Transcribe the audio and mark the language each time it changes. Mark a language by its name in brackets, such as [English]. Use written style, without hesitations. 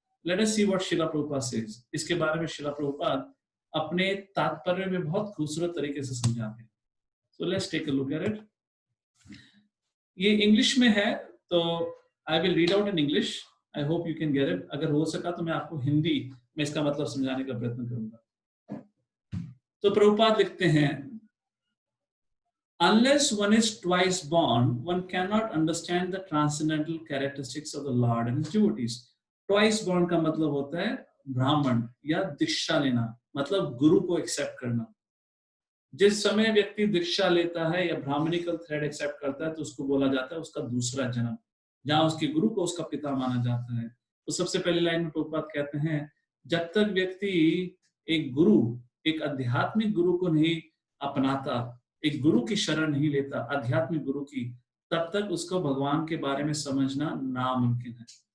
[English] Let us see what Srila Prabhupada says. [Hindi] इसके बारे में शिला प्रभुपाद अपने तात्पर्य में बहुत खूबसूरत तरीके से समझाते हैं। [English] So let's take a look at it. [Hindi] ये इंग्लिश में है तो [English] I will read out in English, I hope you can get it. [Hindi] अगर हो सका तो मैं आपको हिंदी में इसका मतलब समझाने का प्रयत्न करूंगा। तो प्रभुपाद लिखते हैं, [English] unless one is twice born, one cannot understand the transcendental characteristics of the Lord and his devotees. [Hindi] Twice born का मतलब होता है ब्राह्मण या दीक्षा लेना, मतलब गुरु को एक्सेप्ट करना। जिस समय व्यक्ति दीक्षा लेता है या ब्राह्मणिकल थ्रेड एक्सेप्ट करता है तो उसको बोला जाता है उसका दूसरा जन्म, जहां उसके गुरु को उसका पिता माना जाता है। तो सबसे पहली लाइन में प्रभुपाद कहते हैं, जब तक व्यक्ति एक गुरु, एक आध्यात्मिक गुरु को नहीं अपनाता, एक गुरु की शरण नहीं लेता, आध्यात्मिक गुरु की, तब तक उसको भगवान के बारे में समझना नामुमकिन है।